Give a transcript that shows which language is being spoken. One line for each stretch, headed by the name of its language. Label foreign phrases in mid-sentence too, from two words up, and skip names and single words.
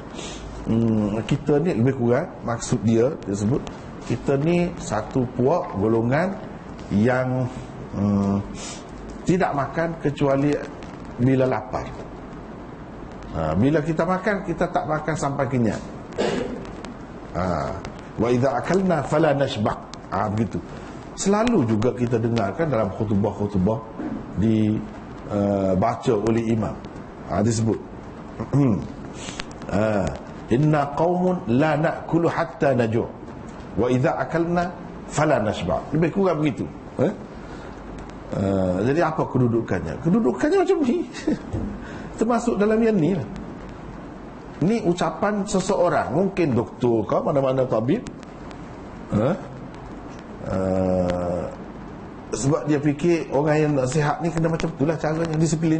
Malay: Kita ni lebih kurang, maksud dia sebut, kita ni satu puak golongan yang tidak makan kecuali bila lapar. Bila kita makan, kita tak makan sampai kenyang.
Arabic: وإذا أكلنا فلا نشبع'.
Malay: Begitu. Selalu juga kita dengarkan dalam khutbah-khutbah baca oleh imam. Disebut
Arabic: إنا قوم لا نأكل حتى نجوع وإذا أكلنا فلا نشبع'.
Malay: Lebih kurang begitu. Jadi apa kedudukannya? Kedudukannya macam ni. Termasuk dalam yang ni lah. Ni ucapan seseorang, mungkin doktor ke mana-mana tabib, sebab dia fikir orang yang nak sihat ni kena macam itulah caranya, disiplin.